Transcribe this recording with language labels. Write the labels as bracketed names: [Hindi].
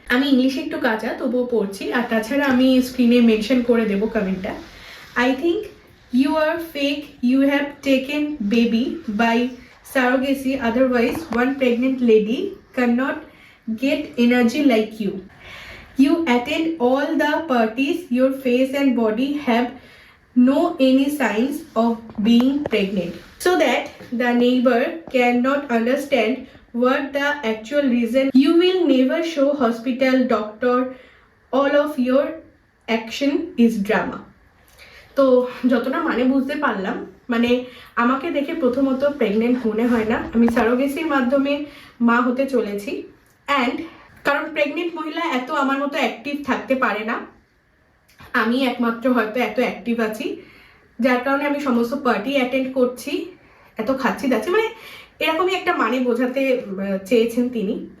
[Bangla] আমি ইংলিশে একটু কাঁচা, তবুও পড়ছি। আর তাছাড়া আমি স্ক্রিনে মেনশন করে দেবো কমেন্টটা। [English] I think you are fake, you have taken baby by surrogacy, otherwise one pregnant lady can not get energy like you. You attend all the parties, your face and body have no any signs of being pregnant, so that the neighbor cannot understand what the actual reason. You will never show hospital, doctor, all of your action is drama. [Bangla] তো যতটা মানে বুঝতে পারলাম, মানে আমাকে দেখে প্রথমত pregnant মনে হয় না, আমি সারোগেসির মাধ্যমে মা হতে চলেছি। অ্যান্ড কারণ প্রেগনেন্ট মহিলা এত আমার মতো অ্যাক্টিভ থাকতে পারে না, আমি একমাত্র হয়তো এত অ্যাক্টিভ আছি, যার কারণে আমি সমস্ত পার্টি অ্যাটেন্ড করছি, এত খাচ্ছি দাচ্ছি, মানে এরকমই একটা মানে বোঝাতে চেয়েছেন তিনি।